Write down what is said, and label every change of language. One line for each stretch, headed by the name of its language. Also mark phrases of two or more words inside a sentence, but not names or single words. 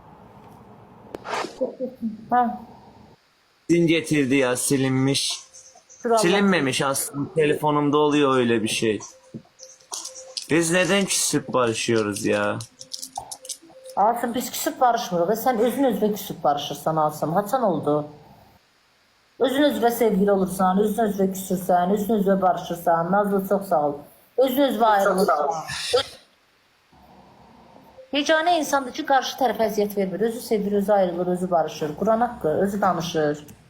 Turkish: Ha. Din getirdi ya silinmiş. Silinmemiş aslında. Telefonumda oluyor öyle bir şey. Biz neden küsüp barışıyoruz ya?
Azerbaijani: Asım biz küsüp barışmırıq. Sen özün özünə küsüp barışırsan Asım. Haçan oldu? Özün özünə sevgili olursan, özün özünə küsürsən, özün özünə barışırsan. Nazlı çok sağ ol. Özün özünə ayrılırsan. Yeganə insandır ki, qarşı tərəfə əziyyət vermir. Özü sevir, özü ayrılır, özü barışır. Quran haqqı, özü danışır.